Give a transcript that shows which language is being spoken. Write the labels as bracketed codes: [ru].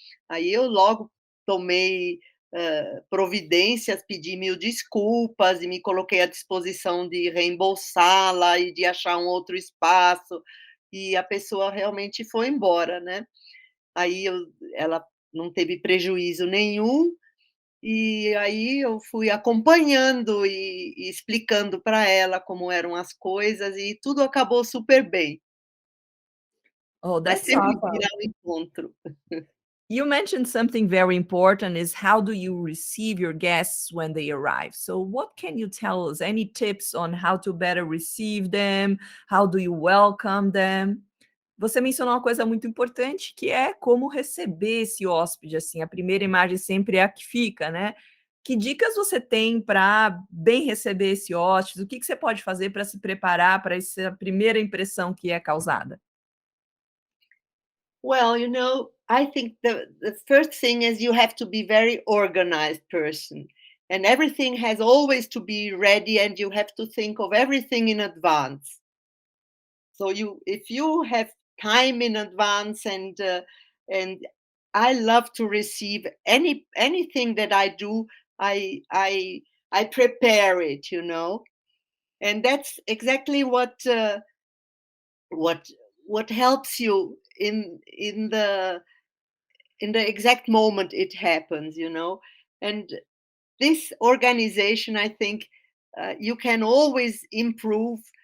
[pt] Aí eu logo tomei, providências, pedi mil desculpas e me coloquei à disposição de reembolsá-la e de achar um outro espaço, e a pessoa realmente foi embora, né. Aí ela não teve prejuízo nenhum, e aí eu fui acompanhando e explicando para ela como eram as coisas e tudo acabou super bem, [en] Oh, [pt] mas [en] that's [pt] sempre [en] awesome. [pt] virar um encontro. [en] You mentioned something very important is how do you receive your guests when they arrive? So what can you tell us? Any tips on how to better receive them? How do you welcome them? [pt] Você mencionou uma coisa muito importante, que é como receber esse hóspede, assim, a primeira imagem sempre é a que fica, né. Que dicas você tem para bem receber esse hóspede? O que que você pode fazer para se preparar para essa primeira impressão que é causada? [en] Well, I think the first thing is you have to be very organized person, and everything has always to be ready, and you have to think of everything in advance. So if you have time in advance, and I love to receive anything that I do, I I I prepare it, and that's exactly what what helps you in the exact moment it happens, and this organization, I think, you can always improve.